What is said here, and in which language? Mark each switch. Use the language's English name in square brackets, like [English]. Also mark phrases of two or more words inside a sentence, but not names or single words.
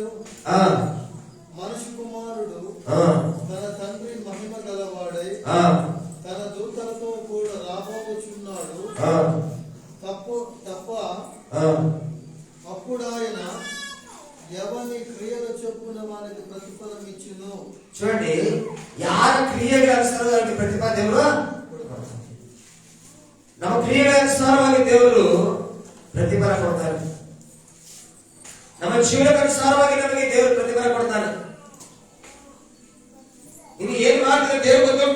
[Telugu] మనుష్య కుమారుడు తన తండ్రి మహిమ గలవాడై తన దూతలతో కూడా రాబోచున్నాడు. తప్ప అప్పుడు ఆయన ఎవని క్రియల చొప్పున వానికి ప్రతిఫలం ఇచ్చును. చూడండి, [Kannada] ಯಾರ ಕ್ರಿಯೆಗೆ ಅನುಸಾರವಾಗಿ ಪ್ರತಿಫಲ ದೇವರು ನಮ್ಮ ಕ್ರಿಯೆಗೆ ಅನುಸಾರವಾಗಿ ದೇವರು ಪ್ರತಿಫಲ ಕೊಡ್ತಾರೆ. ನಮ್ಮ ಜೀವನಕ್ಕೆ ಅನುಸಾರವಾಗಿ ನಮಗೆ ದೇವರು ಪ್ರತಿಫಲ ಕೊಡ್ತಾನೆ. ಇನ್ನು ಏನ್ ಮಾಡ್ತಾರೆ ದೇವರು ಗೊತ್ತುಂಟು.